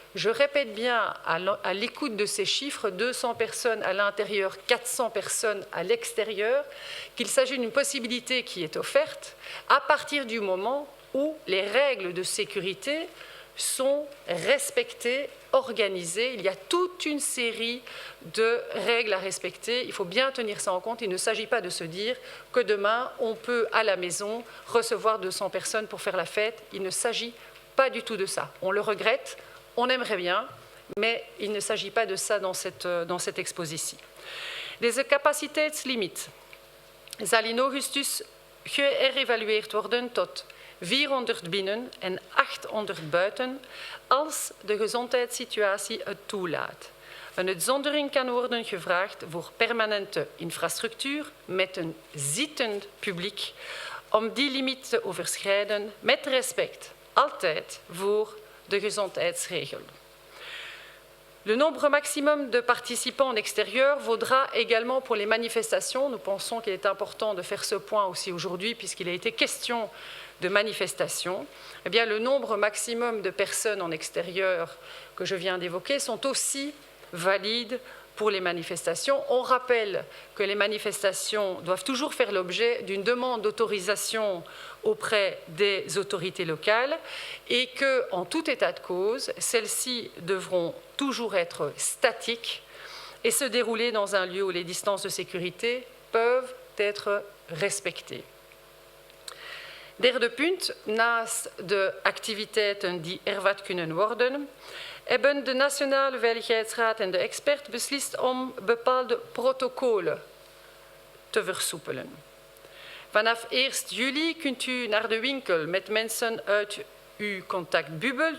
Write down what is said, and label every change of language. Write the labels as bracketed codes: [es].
[fr] Je répète bien à l'écoute de ces chiffres, 200 personnes à l'intérieur, 400 personnes à l'extérieur, qu'il s'agit d'une possibilité qui est offerte à partir du moment où les règles de sécurité sont respectées, organisées. Il y a toute une série de règles à respecter. Il faut bien tenir ça en compte. Il ne s'agit pas de se dire que demain, on peut à la maison recevoir 200 personnes pour faire la fête. Il ne s'agit pas du tout de ça. On le regrette, on aimerait bien, mais il ne s'agit pas de ça dans cette expositie. [nl] Deze capaciteitslimiet zal in augustus geëvalueerd worden tot 400 binnen en 800 buiten als de gezondheidssituatie het toelaat. Een uitzondering kan worden gevraagd voor permanente infrastructuur met een zittend publiek om die limiet te overschrijden met respect altijd voor de gezondheidsregel. [fr] Le nombre maximum de participants en extérieur vaudra également pour les manifestations. Nous pensons qu'il est important de faire ce point aussi aujourd'hui puisqu'il a été question de manifestations. Eh bien, le nombre maximum de personnes en extérieur que je viens d'évoquer sont aussi valides pour les manifestations. On rappelle que les manifestations doivent toujours faire l'objet d'une demande d'autorisation auprès des autorités locales et qu'en tout état de cause, celles-ci devront toujours être statiques et se dérouler dans un lieu où les distances de sécurité peuvent être respectées. [nl] Derde punt, naast de activiteiten die wat kunnen worden, hebben de Nationale Veiligheidsraad en de expert beslist om bepaalde protocollen te versoepelen. Vanaf 1 juli kunt u naar de winkel met mensen uit uw contactbubbel.